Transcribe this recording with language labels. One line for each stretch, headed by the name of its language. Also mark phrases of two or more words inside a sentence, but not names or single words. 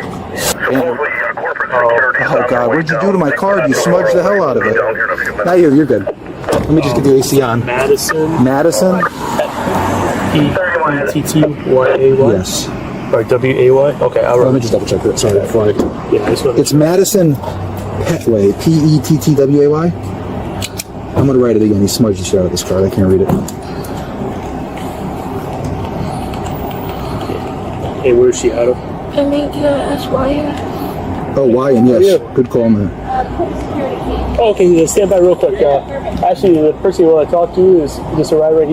English: Oh, God, what'd you do to my card? You smudged the hell out of it. Now you're good. Let me just get the AC on. Madison? Petway? Yes. Or W-A-Y? Okay, Let me just double check that. Sorry. Before it's Madison Petway. P-E-T-T-W-A-Y? I'm going to write it again. He smudged the shit out of this card. I can't read it. Hey, where is she out of? M-A-G-I-S-Y-N. Oh, Wyan, yes. Yeah. Good call, man. Oh, okay, stand by real quick. Actually, the person you want to talk to is just arrived right.